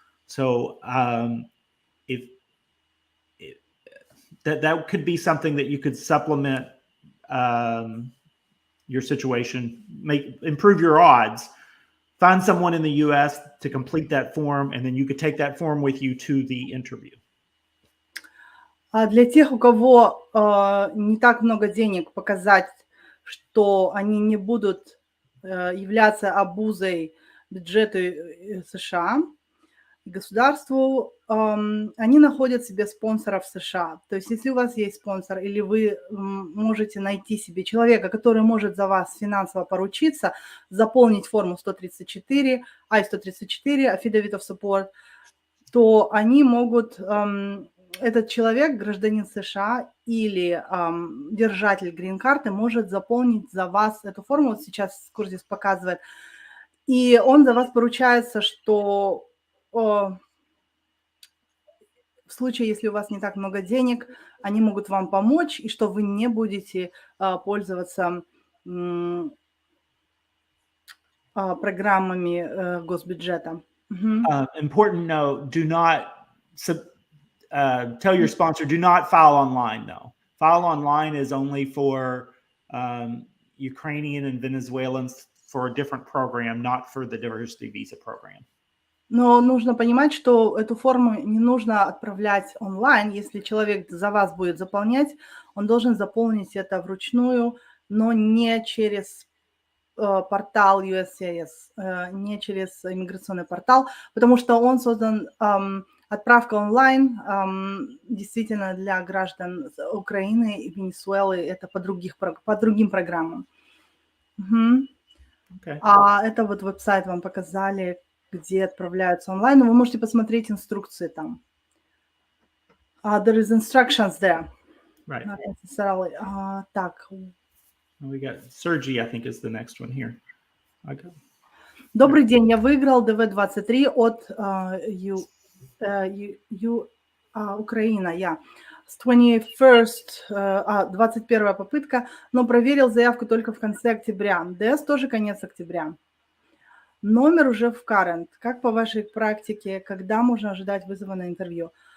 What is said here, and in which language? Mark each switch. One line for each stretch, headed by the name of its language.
English: So if that could be something that you could supplement your situation, improve your odds. Find someone in the U.S. to complete that form, and then you could take that form with you to the interview.
Russian: А для тех, у кого не так много денег, показать, что они не будут являться обузой бюджету США и государству, они находят себе спонсоров в США. То есть если у вас есть спонсор, или вы можете найти себе человека, который может за вас финансово поручиться, заполнить форму 134, I-134, Affidavit of Support, то они могут, этот человек, гражданин США или держатель грин-карты, может заполнить за вас эту форму. Вот сейчас Куртис показывает. И он за вас поручается, что в случае, если у вас не так много денег, они могут вам помочь, и что вы не будете пользоваться программами госбюджета.
English: Important note, do not tell your sponsor, do not file online, though. File online is only for Ukrainian and Venezuelans for a different program, not for the diversity visa program.
Russian: Но нужно понимать, что эту форму не нужно отправлять онлайн. Если человек за вас будет заполнять, он должен заполнить это вручную, но не через портал USCIS, не через иммиграционный портал, потому что он создан, отправка онлайн действительно для граждан Украины и Венесуэлы, это по другим программам.
English: Okay.
Russian: А это вот веб-сайт вам показали, где отправляются онлайн, но вы можете посмотреть инструкции там.
English: There is instructions there. Right. Not necessarily.
Russian: Так.
English: We got Sergey, I think, is the next one here. Okay.
Russian: Добрый день, я выиграл ДВ-23 от Украина. Я с 21 попытка, но проверил заявку только в конце октября. ДС тоже конец октября. Номер уже в current. Как по вашей практике, когда можно ожидать вызова на интервью?